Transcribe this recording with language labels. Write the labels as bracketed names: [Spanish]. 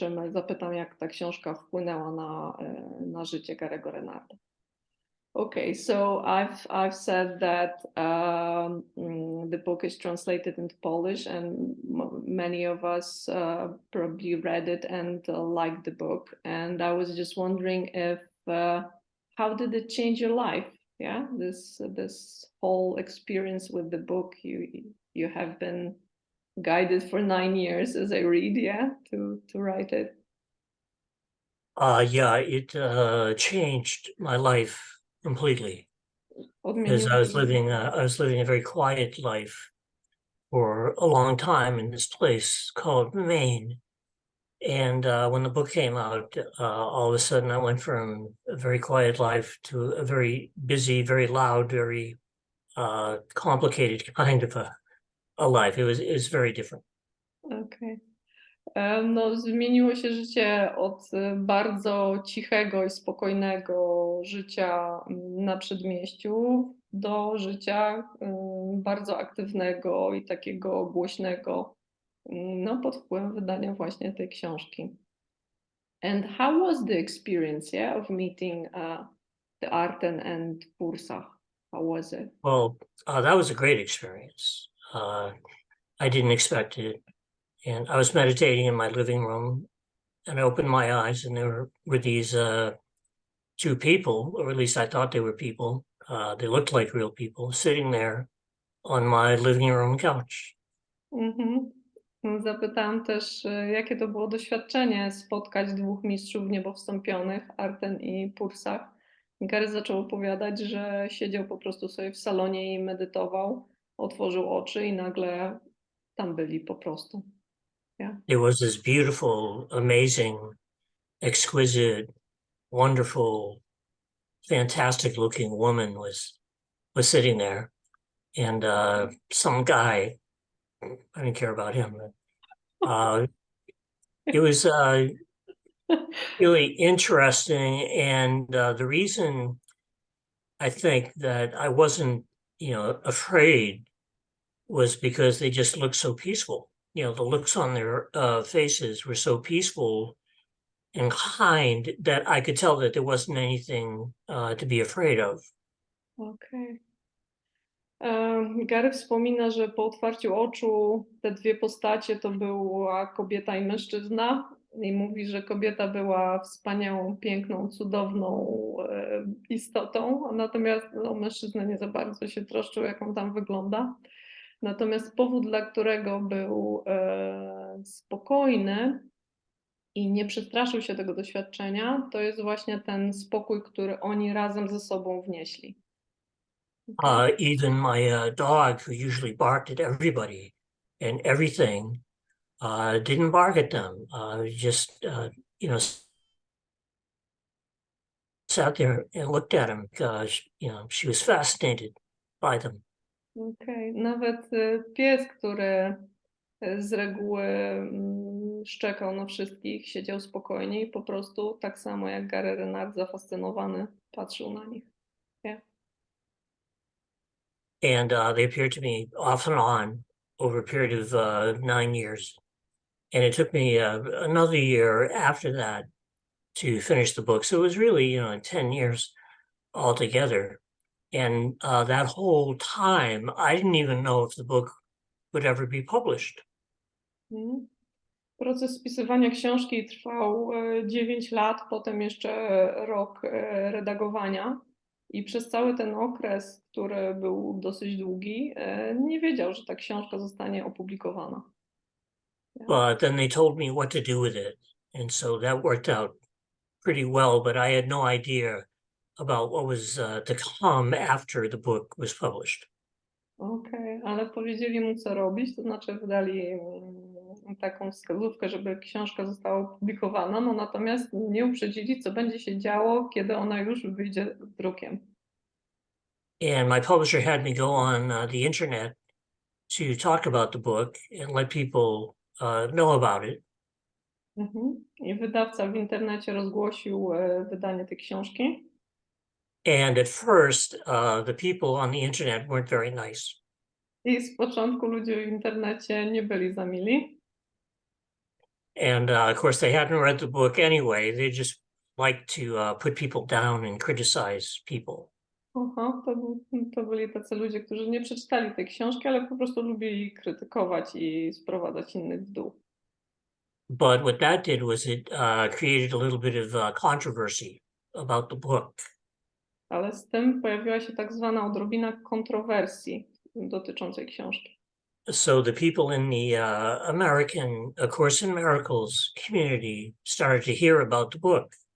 [Polish] Zapytam, jak ta książka wpłynęła na życie Gary'ego Renarda. [English] Okay, so I've said that the book is translated into Polish, and many of us probably read it and liked the book. And I was just wondering if how did it change your life? Yeah, this whole experience with the book. You have been guided for 9 years, as I read, yeah, to write it. Yeah, it changed my life completely, because I was living a very quiet life for a long time in this place called Maine. And when the book came out, all of a sudden I went from a very quiet life to a very busy, very loud, very complicated kind of a life. It was very different. Okay. [Polish] No, zmieniło się życie od bardzo cichego i spokojnego życia na przedmieściu do życia bardzo aktywnego i takiego głośnego, no, pod wpływem wydania właśnie tej książki. [English] And how was the experience, yeah, of meeting the Arten and Pursach? How was it? Well, that was a great experience. I didn't expect it. And I was meditating in my living room, and I opened my eyes, and there were these two people, or at least I thought they were people. They looked like real people, sitting there on my living room couch. [Polish] Zapytałam też, jakie to było doświadczenie spotkać dwóch mistrzów niebowstąpionych, Arten i Pursach. Gary zaczął opowiadać, że siedział po prostu sobie w salonie i medytował, otworzył oczy i nagle tam byli po prostu. [English] Yeah. It was this beautiful, amazing, exquisite, wonderful, fantastic looking woman was sitting there, and some guy, I didn't care about him, but it was really interesting. And the reason I think that I wasn't, afraid was because they just looked so peaceful. The looks on their faces were so peaceful and kind that I could tell that there wasn't anything to be afraid of. [Polish] Okej. Gary wspomina, że po otwarciu oczu te dwie postacie to była kobieta i mężczyzna. I mówi, że kobieta była wspaniałą, piękną, cudowną istotą, natomiast mężczyzna nie za bardzo się troszczył, jak on tam wygląda. Natomiast powód, dla którego był spokojny i nie przestraszył się tego doświadczenia, to jest właśnie ten spokój, który oni razem ze sobą wnieśli. [English] Even my dog, who usually barked at everybody and everything, didn't bark at them. Just sat there and looked at him because she was fascinated by them. [Polish] Okej. Nawet pies, który z reguły szczekał na wszystkich, siedział spokojnie i po prostu tak samo jak Gary Renard zafascynowany patrzył na nich. [English] Yeah. And they appeared to me off and on over a period of 9 years. And it took me another year after that to finish the book. So it was really, 10 years altogether. And that whole time, I didn't even know if the book would ever be published. Mhm. [Polish] Proces spisywania książki trwał 9 lat, potem jeszcze rok redagowania. I przez cały ten okres, który był dosyć długi, nie wiedział, że ta książka zostanie opublikowana. [English] But then they told me what to do with it. And so that worked out pretty well, but I had no idea about what was to come after the book was published. [Polish] Okej, ale powiedzieli mu, co robić, to znaczy wydali taką wskazówkę, żeby książka została opublikowana, no natomiast nie uprzedzili, co będzie się działo, kiedy ona już wyjdzie drukiem. [English] And my publisher had me go on the internet to talk about the book and let people know about it. Mhm. [Polish] I wydawca w internecie rozgłosił wydanie tej książki. [English] And at first, the people on the internet weren't very nice. [Polish] I z początku ludzie w internecie nie byli za mili. [English] And of course, they hadn't read the book anyway. They just liked to put people down and criticize people. [Polish] Aha, to byli tacy ludzie, którzy nie przeczytali tej książki, ale po prostu lubili krytykować i sprowadzać innych w dół. [English] But what that did was it created a little bit of controversy about the book. [Polish] Ale z tym pojawiła się tak zwana odrobina kontrowersji dotyczącej książki. [English] So the people in the American A Course in Miracles community started to hear about the book.